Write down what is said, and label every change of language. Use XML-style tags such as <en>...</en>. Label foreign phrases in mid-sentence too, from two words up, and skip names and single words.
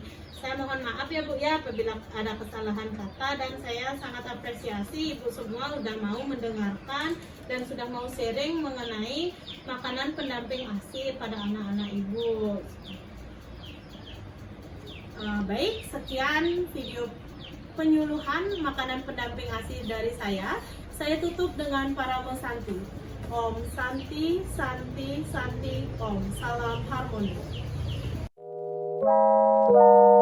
<id>Saya mohon maaf ya Bu ya apabila ada kesalahan kata, dan saya sangat apresiasi Ibu semua sudah mau mendengarkan dan sudah mau sharing mengenai makanan pendamping ASI pada anak-anak Ibu. Baik, sekian video penyuluhan makanan pendamping ASI dari saya. Saya tutup dengan Paramo Santi.</id> <sa>Om Santi, Santi, Santi, Om.</sa> <id>Salam harmoni.</id>